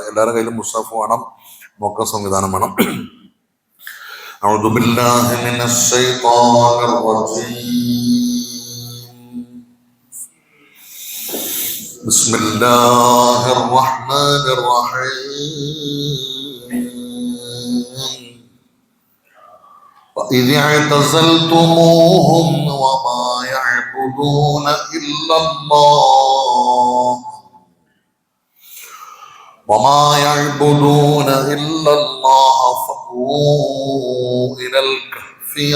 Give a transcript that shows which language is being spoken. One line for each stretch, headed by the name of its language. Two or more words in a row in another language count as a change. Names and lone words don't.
Malayalam: എല്ലാവരുടെ കയ്യിലും മുസ്ഹഫ് വേണം, നോക്കാൻ സംവിധാനം വേണം.
Arabic: أعوذ بالله من الشيطان الرجيم. بسم الله الرحمن الرحيم. وإذ اعتزلتموهم وما يعبدون إلا الله فأووا إلى الكهف